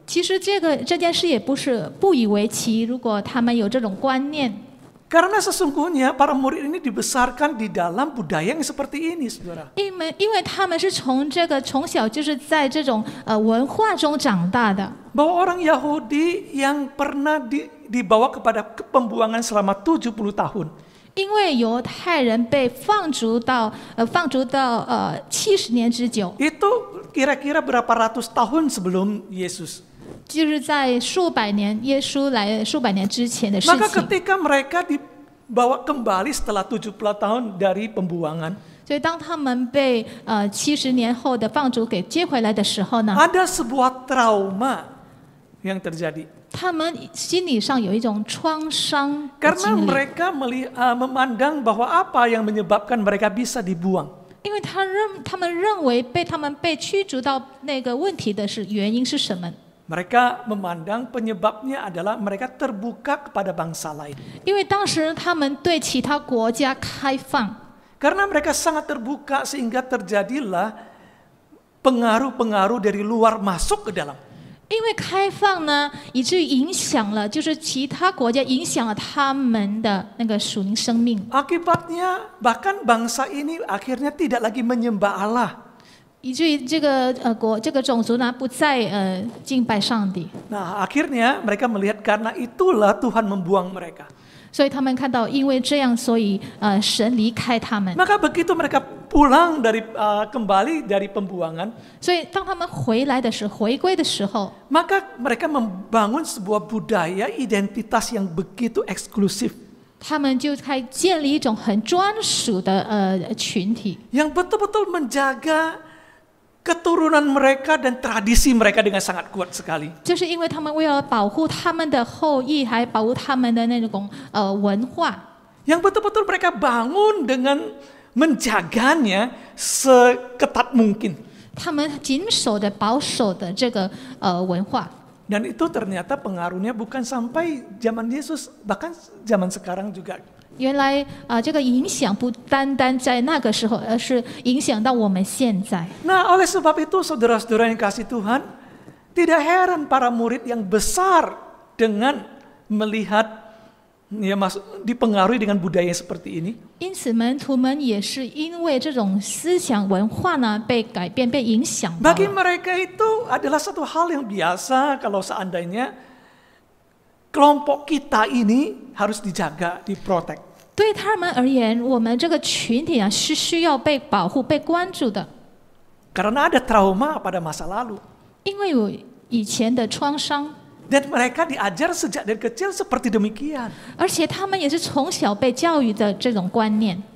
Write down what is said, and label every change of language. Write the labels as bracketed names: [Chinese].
[Chinese] 其实这件事也不是不以为奇，如果他们有这种观念。 [Indonesian] Karena sesungguhnya para murid ini dibesarkan di dalam budaya yang seperti ini, saudara. [Chinese] 因为他们是从小就是在这种文化中长大的。 [Indonesian] Bahwa orang Yahudi yang pernah dibawa kepada pembuangan selama 70 tahun. [Chinese] 因为犹太人被放逐到70年之久， [Indonesian] Itu kira-kira berapa ratus tahun sebelum Yesus. [Chinese] 就是在数百年耶稣来数百年之前的事 [Indonesian] Maka [Chinese] 情。 [Indonesian] ketika mereka dibawa kembali setelah 70 tahun dari pembuangan, [Chinese] 所以当他们被70年后的放逐给接回来的时候呢， [Indonesian] ada sebuah trauma yang terjadi. [Chinese] 他们心理上有一种创伤的 [Indonesian] Karena [Chinese] 经历， [Indonesian] mereka memandang bahwa apa yang menyebabkan mereka bisa dibuang. [Chinese] 因为他们认为他们被驱逐到那个问题的原因是什么？ [Indonesian] Mereka memandang penyebabnya adalah mereka terbuka kepada bangsa lain. [Chinese] 因为当时他们对其他国家开放， [Indonesian] Karena mereka sangat terbuka sehingga terjadilah pengaruh-pengaruh dari luar masuk ke dalam. [Chinese] 因为开放呢，以至于影响了，就是其他国家影响了他们的那个属灵生命， [Indonesian] Akibatnya bahkan bangsa ini akhirnya tidak lagi menyembah Allah. [Chinese] 以至于这个种族呢不再敬拜上帝， [Indonesian] Nah, akhirnya mereka melihat karena itulah Tuhan membuang mereka. [Chinese] 所以他们看到，因为这样，所以神离开他们。 [Indonesian] Maka begitu mereka pulang kembali dari pembuangan, [Chinese] 所以当他们回归的时候， [Indonesian] maka mereka membangun sebuah budaya identitas yang begitu eksklusif, [Chinese] 他们就开建立一种很专属的群体， [Indonesian] yang betul-betul menjaga keturunan mereka dan tradisi mereka dengan sangat kuat sekali. [Chinese] 就是因为他们为了保护他们的后裔，还保护他们的那种文化， [Indonesian] Yang betul-betul mereka bangun dengan menjaganya seketat mungkin. [Chinese] 他们谨守的、保守的这个文化。 [Indonesian] Dan itu ternyata pengaruhnya bukan sampai zaman Yesus, bahkan zaman sekarang juga. [Chinese] 原来这个影响不单单在那个时候，而是影响到我们现在。 [Indonesian] Nah, oleh sebab itu saudara-saudara yang kasih Tuhan, tidak heran para murid yang besar dengan melihat dipengaruhi dengan budaya seperti ini. [Chinese] 因此，门徒们也是因为这种思想文化呢被改变、被影响到 [Indonesian] Bagi mereka itu adalah satu hal yang biasa kalau seandainya kelompok kita ini harus dijaga, diprotek. [Chinese] 对他们而言，我们这个群体啊是需要被保护、被关注的， [Indonesian] Karena ada trauma pada masa lalu. [Chinese] 因为有以前的创伤， [Indonesian] Dan mereka diajar sejak dari kecil seperti demikian. [Chinese] 而且他们也是从小被教育的这种观念。